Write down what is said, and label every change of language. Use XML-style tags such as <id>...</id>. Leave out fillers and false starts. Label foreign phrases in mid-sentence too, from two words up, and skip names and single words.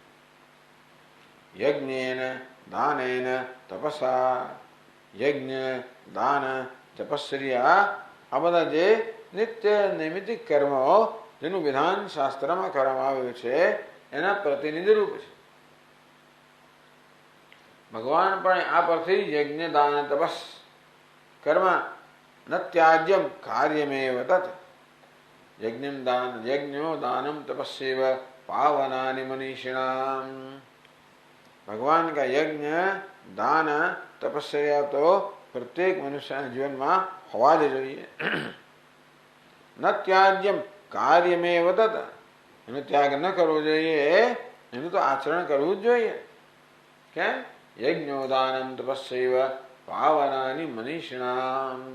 <sa>यज्ञेन दानेन तपसा,</sa> <gu>યજ્ઞ દાન તપસ્યા આ બધા જે નિત્ય નૈમિતિક કર્મો જેનું વિધાન શાસ્ત્રમાં કરવામાં આવ્યું છે એના પ્રતિનિધિ રૂપ છે. ભગવાન પણ આ પરથી</gu> <sa>यज्ञ दान तपस कर्म न त्याज्यम कार्यमेव तत. यज्ञो दानम तपस्यैव पावनानि मनीषिणाम.</sa> <hi>भगवान का यज्ञ दान तपस्या तो प्रत्येक मनुष्य जीवन में होवा</hi> <gu>જ જોઈએ.</gu> <sa>न त्याज्यम कार्यमेव तत.</sa> <gu>એનો ત્યાગ ન કરવો જોઈએ, એનું તો આચરણ કરવું જ જોઈએ. કેમ?</gu> <sa>यज्ञो दानम तपस्यैव पावनानि मनीषिणाम.</sa>